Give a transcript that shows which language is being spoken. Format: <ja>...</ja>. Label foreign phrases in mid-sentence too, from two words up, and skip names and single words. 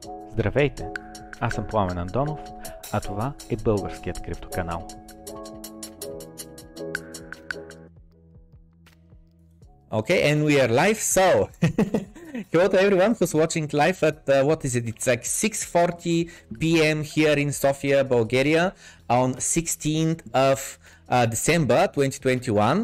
<bg>Здравейте! Аз съм Пламен Андонов, а това е българският криптоканал.</bg> <en>Okay, and we are live. So, hello to everyone who's watching live at what is it? It's like 6:40 p.m. here in Sofia, Bulgaria, on 16th of December 2021.</en>